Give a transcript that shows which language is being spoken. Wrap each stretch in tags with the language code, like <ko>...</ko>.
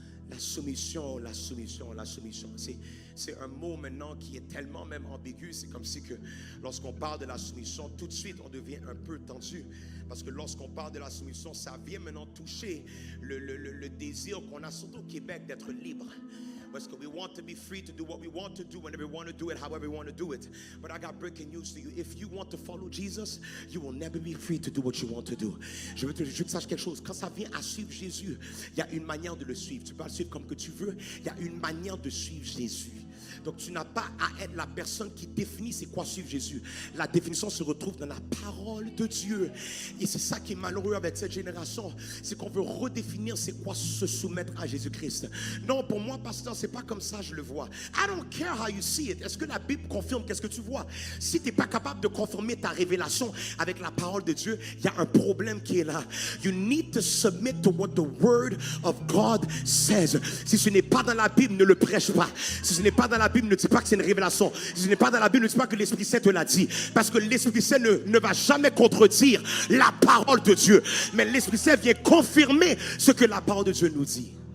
<fr>La soumission, la soumission, la soumission. C'est un mot maintenant qui est tellement même ambigu. C'est comme si que lorsqu'on parle de la soumission, tout de suite on devient un peu tendu. Parce que lorsqu'on parle de la soumission, ça vient maintenant toucher le désir qu'on a surtout au Québec d'être libre. Parce que</fr> <en>we want to be free to do what we want to do whenever we want to do it, however we want to do it. But I got breaking news to you. If you want to follow Jesus, you will never be free to do what you want to do.</en> <fr>Je veux que tu saches quelque chose. Quand ça vient à suivre Jésus, il y a une manière de le suivre. Tu peux le suivre comme que tu veux. Il y a une manière de suivre Jésus. Donc tu n'as pas à être la personne qui définit c'est quoi suivre Jésus. La définition se retrouve dans la parole de Dieu. Et c'est ça qui est malheureux avec cette génération. C'est qu'on veut redéfinir c'est quoi se soumettre à Jésus-Christ. Non, pour moi, pasteur, c'est pas comme ça je le vois.</fr> <en>I don't care how you see it.</en> <fr>Est-ce que la Bible confirme qu'est-ce que tu vois? Si tu n'es pas capable de conformer ta révélation avec la parole de Dieu, il y a un problème qui est là.</fr> <en>You need to submit to what the word of God says.</en> <fr>Si ce n'est pas dans la Bible, ne le prêche pas. Si ce n'est pas dans la Bible, ne dis pas que c'est une révélation. Si ce n'est pas dans la Bible, ne dis pas que l'Esprit Saint te l'a dit. Parce que l'Esprit Saint ne va jamais contredire la parole de Dieu. Mais l'Esprit Saint vient confirmer ce que la parole de Dieu nous dit.</fr>